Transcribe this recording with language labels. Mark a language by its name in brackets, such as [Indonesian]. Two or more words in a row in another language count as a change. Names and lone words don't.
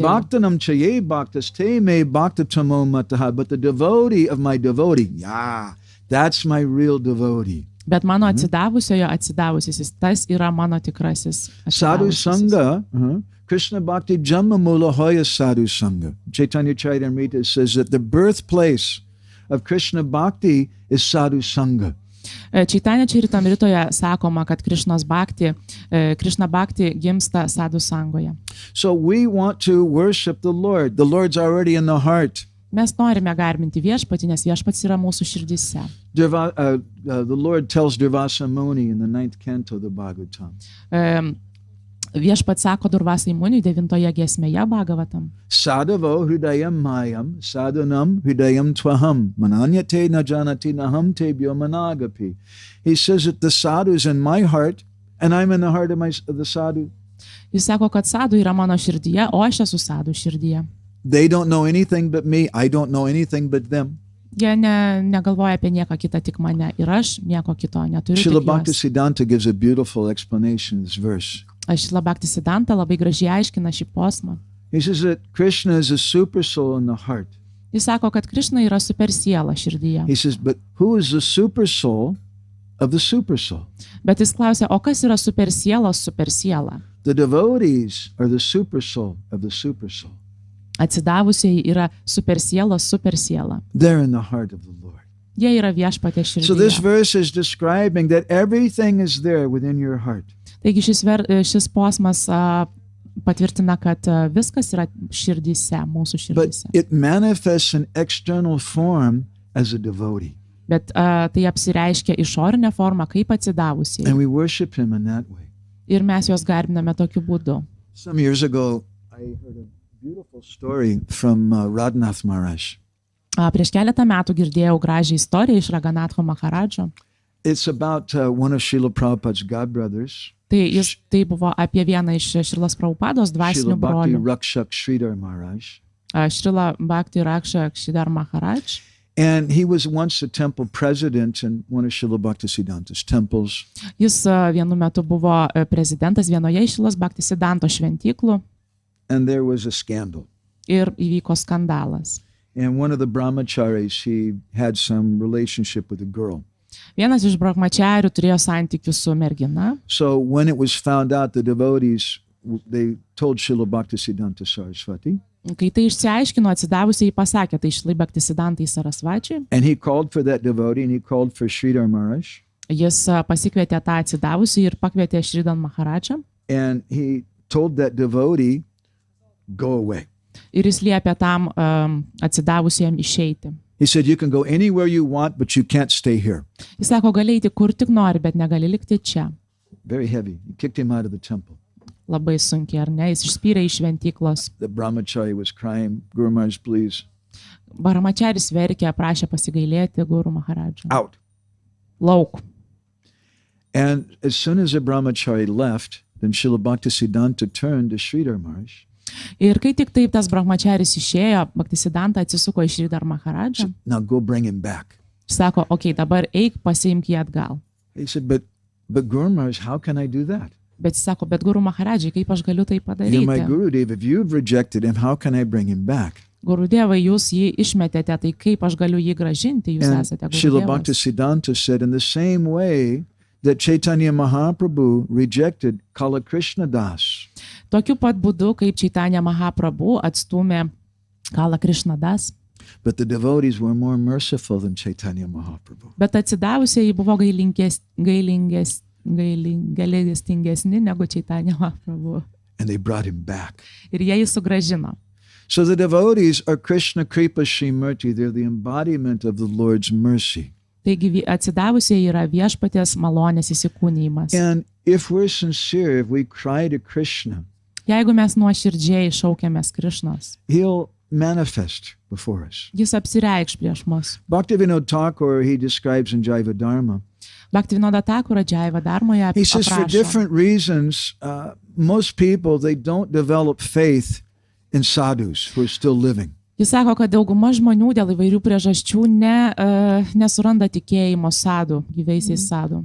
[Sanskrit] मद्भक्तानां च ये भक्तास् ते मे भक्त तमो मताः. [English] But the devotee of my devotee, that's my real devotee. [Lithuanian] Bet mano atsidavusiojo atsidavusis, tas yra mano tikrasis. [Bangla] সাধু সঙ্গ, কৃষ্ণ ভক্তি জন্ম মূল হয় সাধু সঙ্গ. [English] Chaitanya Charitamrita says that the birthplace of [Sanskrit] कृष्ण भक्ति [English] is [Sanskrit] साधु सङ्ग. [Lithuanian] Chaitanya Charitamritoje sakoma, kad [Sanskrit] कृष्ण भक्ति [Lithuanian] gimsta Sadhu Sangoje. [English] So we want to worship the Lord. The Lord's already in the heart. [Lithuanian] Mes norime garbinti viešpatį, nes viešpats yra mūsų širdise. [English] The Lord tells Durvasa Muni in the 9th canto of the Bhagavatam. [Lithuanian] Viešpats sako Durvasai Muniui 9 giesmėje Bhagavatam. [Sanskrit] साधवो हृदयं मह्यं, साधूनां हृदयं त्वहम्, मदन्यत्ते न जानन्ति नाहं तेभ्यो मनागपि. [English] He says that the sadhu is in my heart, and I'm in the heart of the sadhu. [Lithuanian] Jis sako, kad sadhu yra mano širdyje, o aš esu sadhu širdyje. [English] They don't know anything but me, I don't know anything but them. [Lithuanian] Jie negalvoja apie nieką kitą, tik mane, ir aš nieko kito neturiu. [English] Srila Bhaktisiddhanta gives a beautiful explanation of this verse. [Lithuanian] Srila Bhaktisiddhanta labai gražiai aiškina šį posmą. [English] He says that Krishna is a super soul in the heart. [Lithuanian] Jis sako, kad Krishna yra super siela širdyje. [English] He says, but who is the super soul of the super soul? [Lithuanian] Bet jis klausia, o kas yra super siela? [English] The devotees are the super soul of the super soul. [Lithuanian] Atsidavusiai yra super siela. [English] They're in the heart of the Lord. [Lithuanian] Jie yra viešpatės širdyje. [English] So this verse is describing that everything is there within your heart. [Lithuanian] Taigi šis posmas patvirtina, kad viskas yra širdyse, mūsų širdyse. [English] But it manifests an external form as a devotee. [Lithuanian] Bet tai apsireiškia išorinę formą kaip atsidavusiai. [English] And we worship him in that way. [Lithuanian] Ir mes juos garbiname tokiu būdu. [English] Some years ago, I heard a beautiful story from Radhanath Maharaj. [Lithuanian] Prieš keletą metų girdėjau gražią istoriją iš Raganatho Maharadžo. [English] It's about one of Srila Prabhupada's godbrothers. [Lithuanian] Tai buvo apie vieną iš Šrilas Prabhupados dvasinių brolių. [English] Srila Bhakti Rakshak Sridhar Maharaj. [Lithuanian] Srila Bhakti Rakshak Sridhar Maharaj. [English] And he was once a temple president in one of Srila Bhaktisiddhanta's temples. [Lithuanian] Jis vienu metu buvo prezidentas vienoje iš Šrilas Bhaktisiddhanto šventyklų. [English] And there was a scandal. [Lithuanian] Ir įvyko skandalas. [English] And one of the brahmacharis, he had some relationship with a girl. [Lithuanian] Vienas iš brahmacharių turėjo santykių su mergina. [English] So when it was found out, the devotees, they told Srila Bhaktisiddhanta Saraswati. [Lithuanian] Kai tai išsiaiškino, atsidavusiai pasakė tai Srila Bhaktisiddhantai Sarasvačiui. [English] And he called for that devotee and he called for Sridhar Maharaj. [Lithuanian] Jis pasikvietė tą atsidavusiai ir pakvietė Sridhar Maharadžą. [English] And he told that devotee, go away. [Lithuanian] Ir jis liepė tam atsidavusiam išeiti. [English] He said, you can go anywhere you want, but you can't stay here. [Lithuanian] Jis sako, gali eiti kur tik nori, bet negali likti čia. [English] Very heavy. He kicked him out of the temple. [Lithuanian] Labai sunkiai, ar ne? Jis išspyrė iš šventyklos. [English] The brahmachari was crying, Guru Maharaj, please. [Lithuanian] Brahmacharis verkė, prašė pasigailėti Guru Maharadžą. [English] Out. [Lithuanian] Lauk. [English] And as soon as the brahmachari left, then Srila Bhaktisiddhanta turned to Sridhar Maharaj. [Lithuanian] Ir kai tik taip tas brahmacharis išėjo, Bhaktisiddhanta atsisuko į Sridhar Maharadžą. [English] Now go bring him back. [Lithuanian] Sako, dabar eik, pasiimk jį atgal. [English] He said, but Guru Maharaj, how can I do that? [Lithuanian] Bet jis sako, bet Guru Maharadžai, kaip aš galiu tai padaryti? [English] You're my Gurudev. If you've rejected him, how can I bring him back? [Lithuanian] Gurudevai, jūs jį išmetėte, tai kaip aš galiu jį gražinti? Jūs esate Srila Gurudevas. [English] Bhaktisiddhanta said, in the same way that Chaitanya Mahaprabhu rejected Kala Krishna Das. [Lithuanian] Tokiu pat būdu, kaip Chaitanya Mahaprabhu atstūmė Kala Krishna Das. [English] But the devotees were more merciful than Chaitanya Mahaprabhu. [Lithuanian] Bet atsidavusieji buvo gailestingesni negu Chaitanya Mahaprabhu. [English] And they brought him back. [Lithuanian] Ir jie jį sugrąžino. [English] So the devotees are [Sanskrit] कृष्ण कृपा श्रीमूर्ति. [English] They're the embodiment of the Lord's mercy. [Lithuanian] Taigi atsidavusieji yra viešpaties malonės įsikūnijimas. [English] And if we're sincere, if we cry to Krishna, [Lithuanian] Jeigu mes nuoširdžiai šaukiamės Krišnos, [English] he'll manifest before us. [Lithuanian] Jis apsireikš prieš mus. [English] Bhaktivinoda Thakur, he describes in Jaiva Dharma. [Lithuanian] Bhaktivinoda Thakura Džiaiva Dharmoje [English] He says for [Lithuanian] aprašo. [English] different reasons, most people, they don't develop faith in sadhus who are still living. [Lithuanian] Jis sako, kad dauguma žmonių dėl įvairių priežasčių nesuranda tikėjimo sadų, gyvaisiais sadų.